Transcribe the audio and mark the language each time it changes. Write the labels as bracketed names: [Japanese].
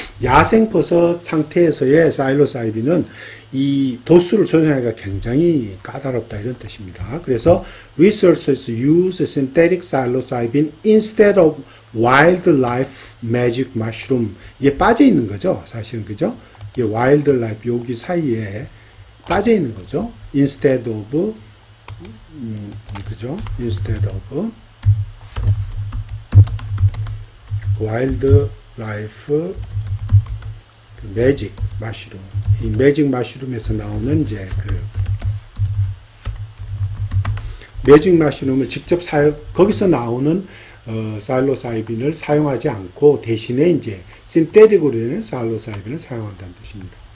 [Korean] 야생버섯 상태에서의 psilocybin은 이 도수를 조정하기가 굉장히 까다롭다 이런 뜻입니다. 그래서 [English] researchers use synthetic psilocybin instead of wildlife magic mushroom. [Korean] 이게 빠져 있는 거죠. 사실은 그죠? 이게 wildlife 여기 사이에 빠져 있는 거죠. [English] instead of [Korean] 그죠? [English] instead of wildlife [Korean] 매직 마시룸. 이 매직 마시룸에서 나오는 이제 매직 마시룸을 직접 거기서 나오는 사일로사이빈을 사용하지 않고 대신에 이제 신테틱으로 되는 사일로사이빈을 사용한다는 뜻입니다.